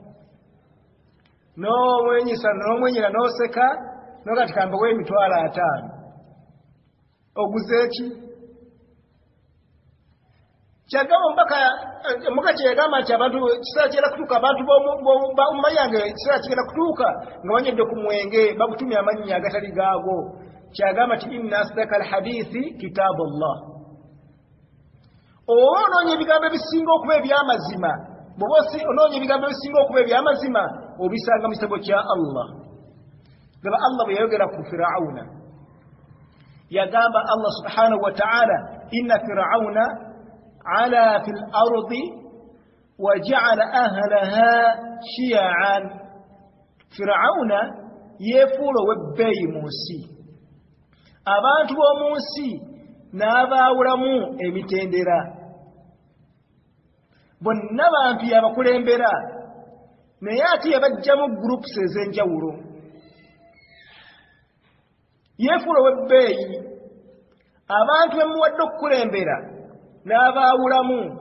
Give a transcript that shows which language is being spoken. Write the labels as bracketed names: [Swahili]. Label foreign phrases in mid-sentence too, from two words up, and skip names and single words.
[Ganda] n'omwenyera n'oseka n'ogati kambawo emitwalo 5 oguze ki kyagamba omubaka kyeyagamba nti abantu kiseera kigenda kutuuka abantu b'omumayange kiseera kigenda kutuuka nga banyedde ku mwenge bagutumya amannya agatali gaago kyagamba nti [Arabic] إن أصدق الحديث كتاب الله [Ganda] onoonya ebigambo ebisinga okuba eby'amazima bw'oba onoonya ebigambo ebisinga okuba eby'amazima obisanga mu kitabo kya allah gaba allah bwe yayogera ku firawuna yagamba [Arabic] الله سبحانه وتعالى إن فرعون علا في الأرض وجعل أهلها شيعا [Ganda] firawuna yeefuula ow'ebbeeyi mu nsi abantu b'omu nsi n'abaawulamu emitendera bonna bantu yabakulembera naye ate yabajjamu groups ez'enjawulo yeefuula ow'ebbeeyi abantu bemuwadde okukulembera n'abaawulamu